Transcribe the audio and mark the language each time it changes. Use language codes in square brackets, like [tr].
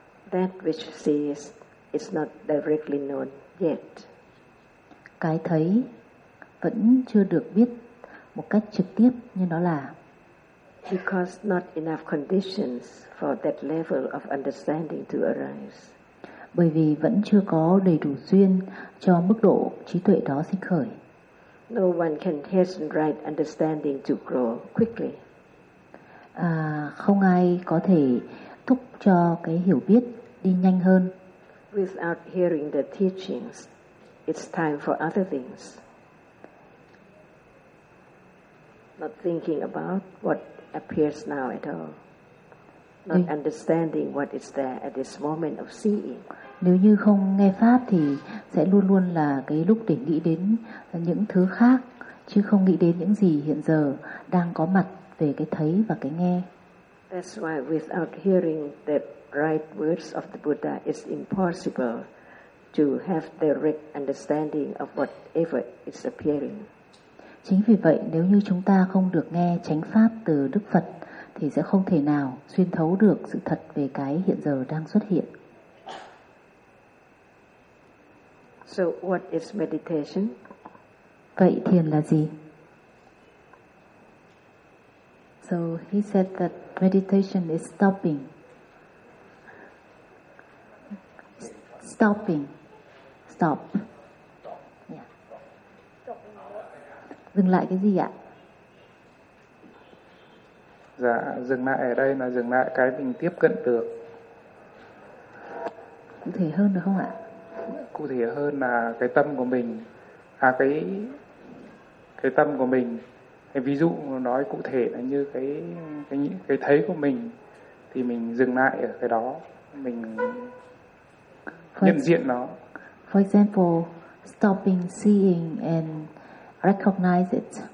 [en] That which sees is not directly known yet. [vi] Cái thấy vẫn chưa được biết một cách trực tiếp như nó là. [en] Because not enough conditions for that level of understanding to arise. [vi] Bởi vì vẫn chưa có đầy đủ duyên cho mức độ trí tuệ đó sinh khởi. [en] No one can hasten right understanding to grow quickly. [vi] Không ai có thể thúc cho cái hiểu biết đi nhanh hơn. [en] Without hearing the teachings, it's time for other things. Not thinking about what appears now at all. Not understanding what is there at this moment of seeing. [vi] Nếu như không nghe pháp thì sẽ luôn luôn là cái lúc để nghĩ đến những thứ khác, chứ không nghĩ đến những gì hiện giờ đang có mặt về cái thấy và cái nghe. [en] That's why without hearing the right words of the Buddha, it's impossible to have the right understanding of whatever is appearing. [vi] Chính vì vậy, nếu như chúng ta không được nghe chánh pháp từ Đức Phật, thì sẽ không thể nào xuyên thấu được sự thật về cái hiện giờ đang xuất hiện. [en] So what is meditation? [vi] Vậy thiền là gì? [en] So he said that meditation is stopping. Stopping. Stop. [vi] Dừng lại cái gì ạ? Dạ, dừng lại ở đây là dừng lại cái mình tiếp cận được. Cụ thể hơn được không ạ? Cụ thể hơn là cái tâm của mình, cái tâm của mình. Ví dụ nói cụ thể là như cái thấy của mình, thì mình dừng lại ở cái đó, mình nhận diện nó. [en] For example, stopping seeing and recognize it.